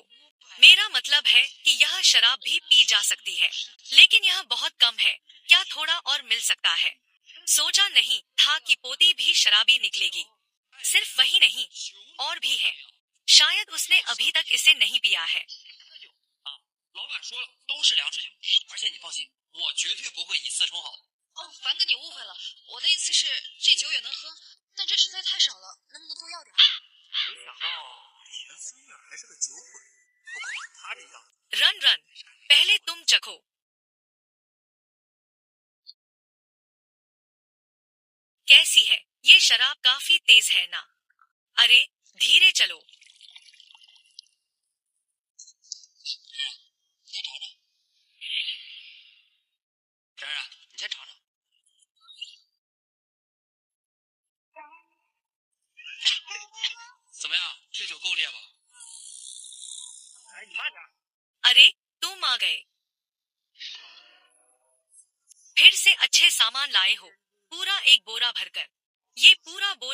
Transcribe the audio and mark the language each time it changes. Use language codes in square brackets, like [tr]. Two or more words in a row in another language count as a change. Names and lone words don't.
[hi] मेरा मतलब है कि यह शराब भी पी जा सकती है, लेकिन यह बहुत कम है। क्या थोड़ा और मिल सकता है? सोचा नहीं था कि पोती भी शराबी निकलेगी। सिर्फ वही नहीं, और भी है। शायद उसने अभी तक इसे नहीं पिया है। [zh] 老板说了，都是粮食酒，而且你放心，我绝对不会以次充好的。哦，樊哥，你误会了，我的意思是这酒也能喝，但这实在太少了，能不能多要点？没想到田思月还是个酒鬼，不过他这样 [hi] रन रन, पहले तुम चखो। कैसी है? ये शराब काफी तेज है ना? अरे, धीरे चलो। [zh] 然然，你先尝尝。怎么样？这酒够烈吧？哎，你慢点。 [hi] अरे, तुम आ गए। फिर से अच्छे सामान लाए हो, पूरा एक बोरा भरकर। ये पूरा बोरा